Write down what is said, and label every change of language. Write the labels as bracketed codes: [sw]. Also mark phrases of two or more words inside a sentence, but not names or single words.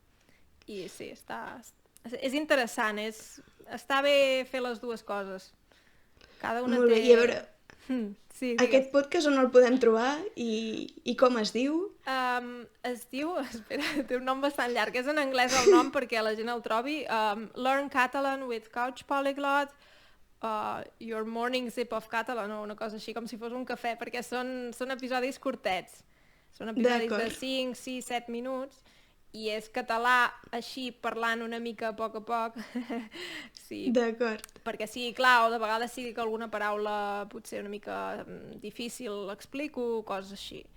[ca] I sí, és interessant, està bé fer les dues coses. Cada una Molt té... bé, i a veure, Sí, aquest digues. podcast on el podem trobar i com es diu? Es diu, espera, té un nom bastant llarg, és en anglès el nom perquè la gent el trobi, Learn Catalan with Couch Polyglot, Your Morning Sip of Catalan, o una cosa així, com si fos un cafè, perquè són episodis curtets. Són episodis de D'acord. 5, 6, 7 minuts, i és català així, parlant una mica a poc. Sí, D'acord. perquè sí, clar, o de vegades sí que alguna paraula potser una mica difícil l'explico, coses així.